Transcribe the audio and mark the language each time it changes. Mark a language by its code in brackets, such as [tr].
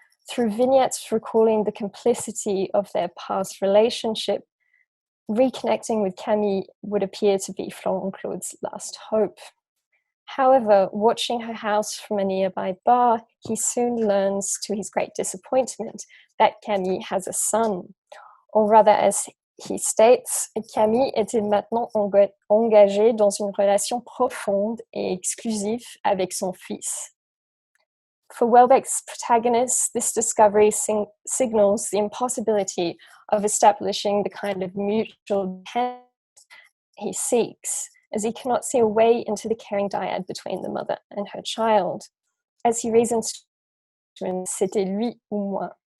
[en] Through vignettes recalling the complicity of their past relationship, reconnecting with Camille would appear to be Florent Claude's last hope. However, watching her house from a nearby bar, he soon learns, to his great disappointment, that Camille has a son. Or rather, as he states, [fr] Camille était maintenant engagée dans une relation profonde et exclusive avec son fils. [en] For Welbeck's protagonist, this discovery signals the impossibility of establishing the kind of mutual dependence he seeks, as he cannot see a way into the caring dyad between the mother and her child. As he reasons to him, [fr] c'était lui ou moi.